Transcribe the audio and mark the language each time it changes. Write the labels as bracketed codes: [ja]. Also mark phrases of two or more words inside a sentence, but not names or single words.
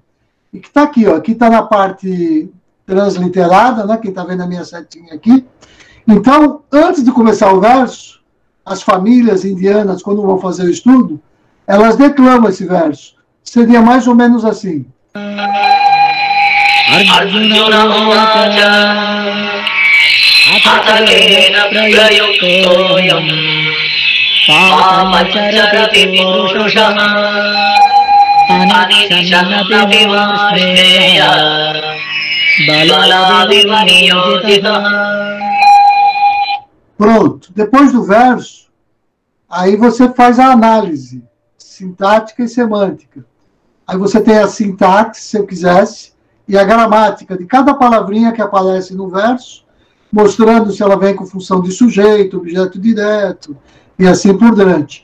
[pt] E que está aqui, ó, aqui está na parte transliterada, né, quem está vendo a minha setinha aqui. Então, antes de começar o verso, as famílias indianas, quando vão fazer o estudo, elas declamam esse verso. Seria mais ou menos assim. [sa] अर्जुन उवाच अथ केन प्रयुक्तोऽयम् पापमचरति पुरुषः अनिच्छन्नपि वाष्णेय बलादिव नियोजितः. [pt] Pronto. Depois do verso, aí você faz a análise sintática e semântica. Aí você tem a sintaxe, se eu quisesse, e a gramática de cada palavrinha que aparece no verso, mostrando se ela vem com função de sujeito, objeto direto, e assim por diante.